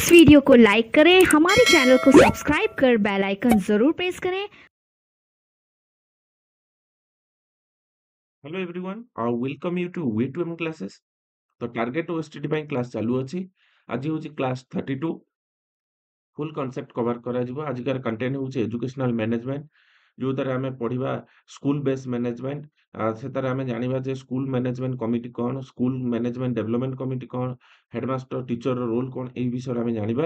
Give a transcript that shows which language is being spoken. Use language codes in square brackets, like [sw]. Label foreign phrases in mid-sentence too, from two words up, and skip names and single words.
[hi] वीडियो को लाइक करें, हमारे चैनल को सब्सक्राइब कर [en] bell icon [hi] जरूर प्रेस करें। [en] Hello everyone, welcome you to way to M classes. [or] तो [en] target OSTD [or] ପାଇଁ କ୍ଲାସ୍ ଚାଲୁଅଛି। ଆଜି ହେଉଛି କ୍ଲାସ୍ 32। [en] full concept cover [or] କରାଯିବ। ଆଜିକାର କଣ୍ଟେଣ୍ଟ ହେଉଛି [en] educational management, [or] ଯୋଉଥିରେ ଆମେ ପଢିବା [en] school base management. [or] ସେଥିରେ ଆମେ ଜାଣିବା ଯେ [en] school management committee [or] କ'ଣ, [en] school management development committee [or] କ'ଣ, [en] headmaster teacher's role [or] କ'ଣ, ଏଇ ବିଷୟରେ ଆମେ ଜାଣିବା।